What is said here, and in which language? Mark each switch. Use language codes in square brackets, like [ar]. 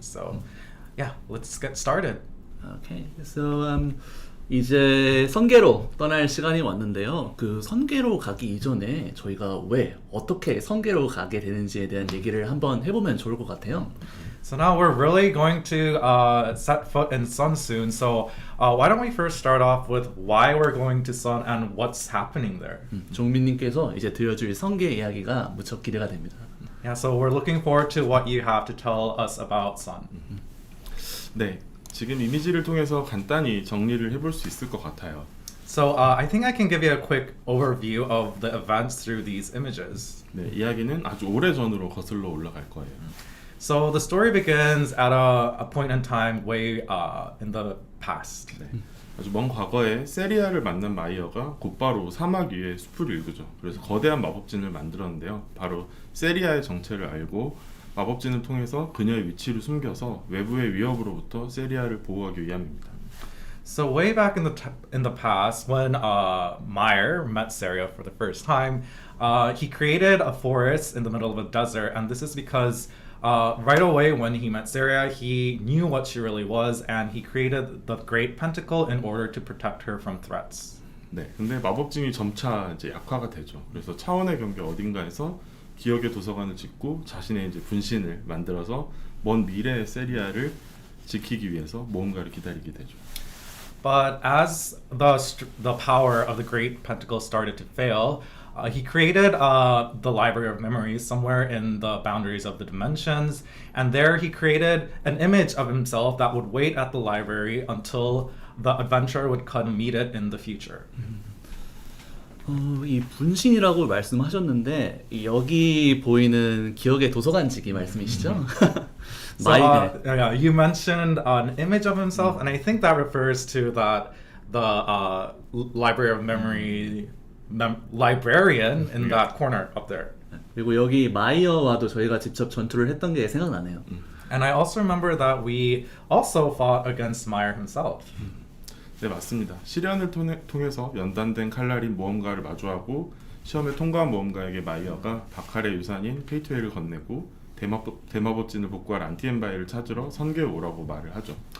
[en] So yeah, let's get started. Okay, so [ko] 이제 선계로 떠날 시간이 왔는데요. 그 선계로 가기 이전에 저희가 왜 어떻게 선계로 가게 되는지에 대한 얘기를 한번 해보면 좋을 것 같아요. [en] So now we're really going to set foot in Sun soon. So why don't we first start off with why we're going to Sun and what's happening there? [ko] 종민님께서 이제 들려줄 선계 이야기가 무척 기대가 됩니다. [en] Yeah, so we're looking forward to what you have to tell us about Sun. [ko] 네, 지금 이미지를 통해서 간단히 정리를 해볼 수 있을 것 같아요. [en] So I think I can give you a quick overview of the events through these images. [ko] 네, 이야기는 아주 오래 전으로 거슬러 올라갈 거예요. [en] So the story begins at a point in time way in the past. [ko] 네. 아주 먼 과거에 세리아를 만난 마이어가 곧바로 사막 위에 숲을 일구죠. 그래서 거대한 마법진을 만들었는데요. 바로 세리아의 정체를 알고 마법진을 통해서 그녀의 위치를 숨겨서 외부의 위협으로부터 세리아를 보호하기 위함입니다. [en] So way back in the past, when Meyer met Seria for the first time, he created a forest in the middle of a desert, and this is because right away when he met Seria, he knew what she really was, and he created the Great Pentacle in order to protect her from threats. [ko] 네, 근데 마법진이 점차 이제 약화가 되죠. 그래서 차원의 경계 어딘가에서 기억의 도서관을 짓고 자신의 이제 분신을 만들어서 먼 미래의 세리아를 지키기 위해서 뭔가를 기다리게 되죠. [en] But as the power of the Great Pentacle started to fail, he created the Library of Memories somewhere in the boundaries of the dimensions, and there he created an image of himself that would wait at the library until the adventurer would come meet it in the future. [ko] 이 분신이라고 말씀하셨는데 여기 보이는 기억의 도서관지기 말씀이시죠? [en] So yeah, you mentioned an image of himself, and I think that refers to that the Library of Memory librarian in that corner up there. [ko] 그리고 여기 마이어와도 저희가 직접 전투를 했던 게 생각나네요. [en] And I also remember that we also fought against Meyer himself. [ko] 네, 맞습니다. 시련을 통해서 연단된 칼날인 모험가를 마주하고 시험에 통과한 모험가에게 마이어가 바칼의 유산인 페이트웨이를 건네고 대마법진을 복구할 안티엠바이를 찾으러 선계에 오라고 말을 하죠.